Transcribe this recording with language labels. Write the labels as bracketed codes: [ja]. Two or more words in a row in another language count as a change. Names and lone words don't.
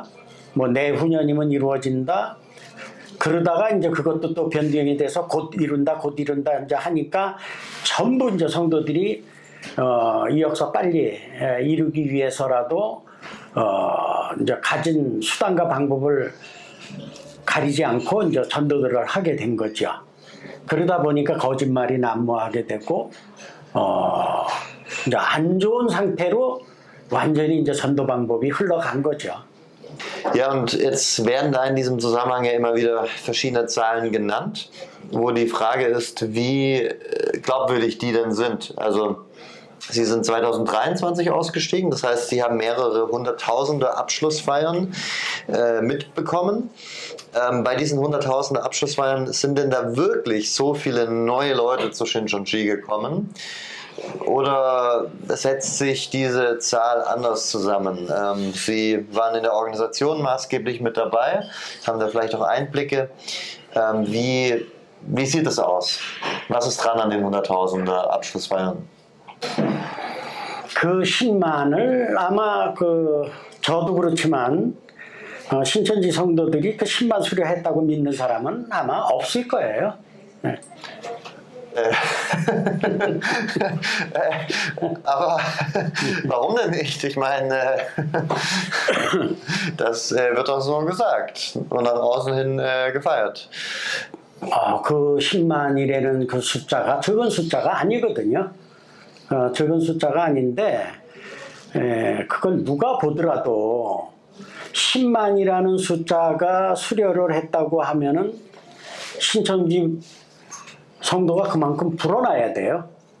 [ko] 뭐 내후년이면 이루어진다. 그러다가 이제 그것도 또 변경이 돼서 곧 이룬다 이제 하니까 전부 이제 성도들이 이 역사 빨리 이루기 위해서라도 이제 가진 수단과 방법을 가리지 않고 이제 전도들을 하게 된 거죠. 그러다 보니까 거짓말이 난무하게 되고 이제 안 좋은 상태로 완전히 이제 전도 방법이 흘러간 거죠. [de] Ja, und jetzt werden da in diesem Zusammenhang ja immer wieder verschiedene Zahlen genannt, wo die Frage ist, wie glaubwürdig die denn sind. Also Sie sind 2023 ausgestiegen, das heißt, Sie haben mehrere Hunderttausende Abschlussfeiern mitbekommen. Bei diesen Hunderttausende Abschlussfeiern sind denn da wirklich so viele neue Leute zu Shincheonji gekommen? Oder setzt sich diese Zahl anders zusammen? Sie waren in der Organisation maßgeblich mit dabei, haben da vielleicht auch Einblicke. Wie sieht es aus? Was ist dran an den Hunderttausender Abschlussfeiern? [ko] 그 10만을 아마 저도 그렇지만 신천지 성도들이 그 10만 수료했다고 믿는 사람은 아마 없을 거예요. 네. [de] Aber warum denn nicht? Ich meine, das wird doch so gesagt und nach außen hin gefeiert. [ko] 그 10만이라는 그 숫자가 적은 숫자가 아니거든요. 적은 숫자가 아닌데 그걸 누가 보더라도 10만이라는 숫자가 수료를 했다고 하면은 신천지 성도가 그만큼 불어나야 돼요.